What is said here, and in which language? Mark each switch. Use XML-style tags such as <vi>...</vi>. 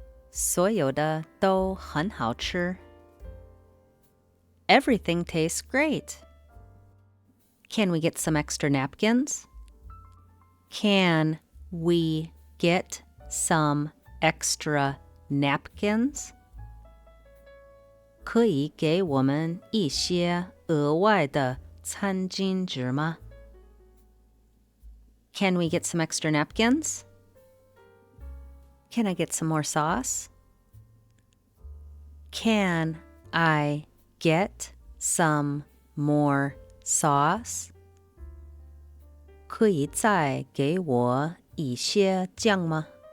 <zh>所有的都很好吃。</zh> <en>Everything tastes great. Can we get some extra napkins? Can we get some extra napkins?</en> <zh>可以给我们一些额外的餐巾纸吗？</zh> <en>Can we get some extra napkins? Can I get some more sauce? Can I get some more sauce?</en> <zh>可以再给我一些酱吗？</zh>